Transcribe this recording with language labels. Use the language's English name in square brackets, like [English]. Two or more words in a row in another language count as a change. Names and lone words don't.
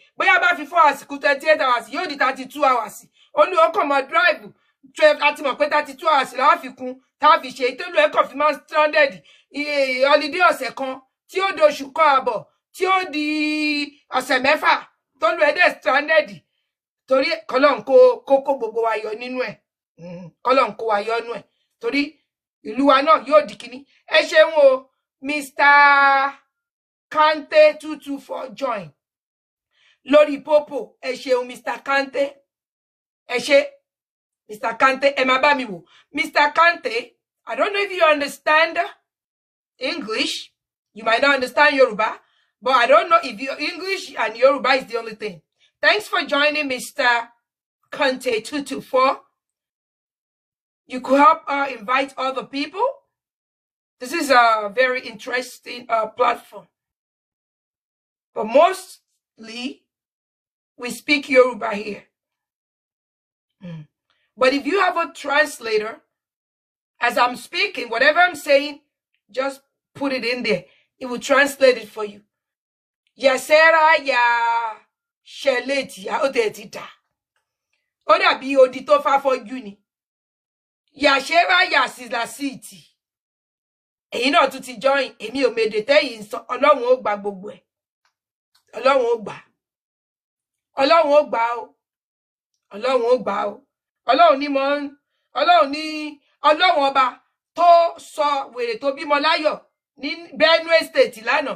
[Yoruba] bóyá bá fi 4 hours kù 28 hours yóò di 32 hours olùwọ́kọ̀ mọ́ drive 12 àti mọ̀ pé 32 hours làwọn fi kún tá a fi ṣe ìtọ́lù ẹ̀kọ́ fi máa stranded holiday ọ̀sẹ̀ kan tí ó di oṣù kan àbọ̀ tí ó di ọ̀sẹ̀ mẹ́fà tọ́lù ẹ̀dẹ̀ stranded torí kọ́lọ́n kó gbogbo wa yọ nínú ẹ̀ kọ́lọ́n kó wa yọ nínú ẹ̀ torí ìlú wa náà yóò di kíní ẹ ṣeun o Mr. Kante 224 join lórí Popo ẹ ṣeun Mr. Kante ẹ ṣe Mr. Kante ẹ máa bá mi wò Mr. [English] Kante I don't know if you understand English you might not understand Yoruba but I don't know if your English and Yoruba is the only thing. Thanks for joining Mr. Kante 224. You could help invite other people. This is a very interesting platform. But mostly, we speak Yoruba here. But if you have a translator, as I'm speaking, whatever I'm saying, just put it in there. It will translate it for you. Yasera ya sheleti ya odetita. Oda bi odito fa for uni. Yashera ya silasiti. [Yoruba] Ẹ̀yin náà tún ti join. Èmi ò mèdè tẹ́yìn sọ. Ọlọ́run ó gbà gbogbo ẹ̀. Ọlọ́run ó gbà. Ọlọ́run ó gbà o. Ọlọ́run ó gbà o. Ọlọ́run ní Ọlọ́run ọba tó sọ wèrè tó bímọ láyọ̀ ní Benue State lánàá.